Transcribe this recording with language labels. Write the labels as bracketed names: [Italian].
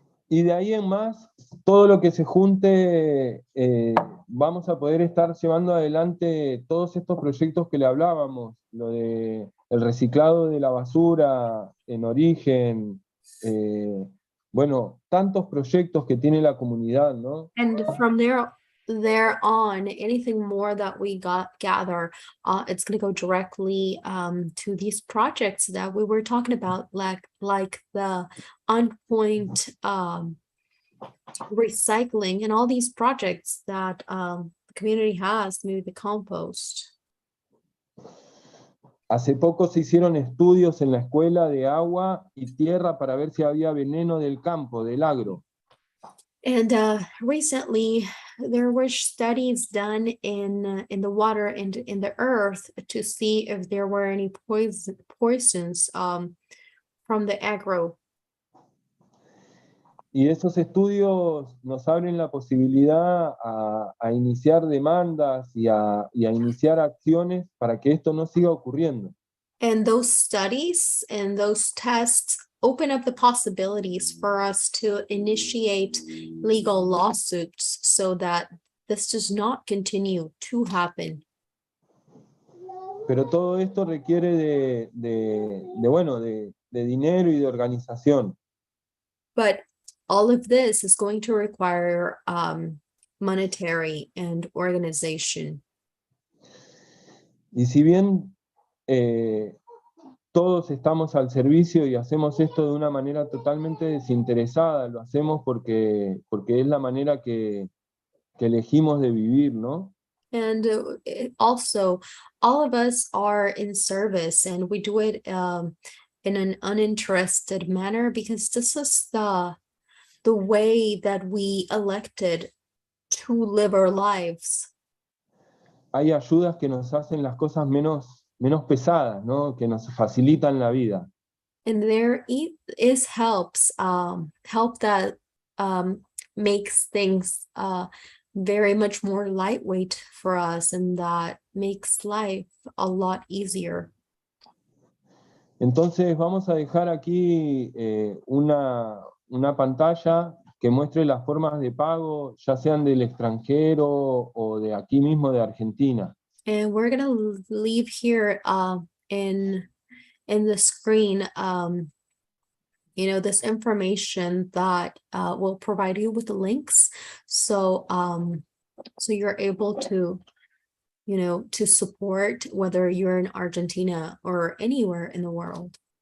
[Spanish] Y de ahí en más, todo lo que se junte, vamos a poder estar llevando adelante todos estos proyectos que le hablábamos, lo de el reciclado de la basura en origen, bueno, tantos proyectos que tiene la comunidad, ¿no? [English] And from there on, anything more that we gather, it's going to go directly to these projects that we were talking about, like the on-point recycling and all these projects that the community has, maybe the compost. [Spanish] Hace poco se hicieron estudios en la escuela de agua y tierra para ver si había veneno del campo, del agro. [English] And recently, there were studies done in the water and in the earth to see if there were any poisons from the agro. [Spanish] Y esos estudios nos abren la posibilidad a iniciar demandas y a iniciar acciones para que esto no siga ocurriendo. [English] And those studies and those tests open up the possibilities for us to initiate legal lawsuits so that this does not continue to happen. [Spanish] Pero todo esto requiere de dinero y de organización. [English] But all of this is going to require monetary and organization. [Spanish] Y si bien todos estamos al servicio y hacemos esto de una manera totalmente desinteresada, lo hacemos porque es la manera que elegimos de vivir, ¿no? [English] And also, all of us are in service, and we do it in an uninterested manner because this is the way that we elected to live our lives. [Spanish] Hay ayudas que nos hacen las cosas menos pesadas, ¿no? Que nos facilitan la vida. [English] And there is help that makes things very much more lightweight for us, and that makes life a lot easier. [Spanish] Entonces vamos a dejar aquí una pantalla que muestre las formas de pago, ya sean del extranjero o de aquí mismo de Argentina. [English] And we're gonna leave here in the screen this information that will provide you with the links, so you're able to to support whether you're in Argentina or anywhere in the world.